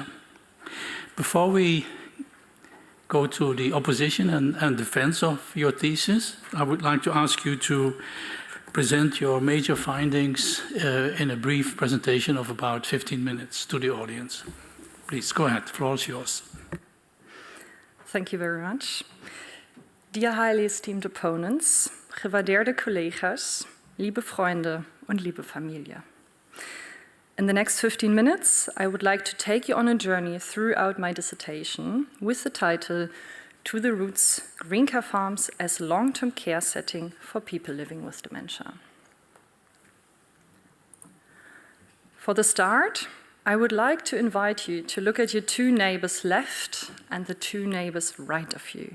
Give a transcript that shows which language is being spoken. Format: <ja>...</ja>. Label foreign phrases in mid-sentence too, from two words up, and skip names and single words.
<en>Before we go to the opposition and defense of your thesis, I would like to ask you to present your major findings in a brief presentation of about 15 minutes to the audience. Please, go ahead, the floor is yours. Thank you very much. Dear highly esteemed opponents,</en> <nl>gewaardeerde collega's,</nl> <de>liebe Freunde und liebe Familie.</de> <en>In the next 15 minutes, I would like to take you on a journey throughout my dissertation with the title, To the Roots: Green Care Farms as Long-Term Care Setting for People Living with Dementia. For the start, I would like to invite you to look at your two neighbors left and the two neighbors right of you.</en>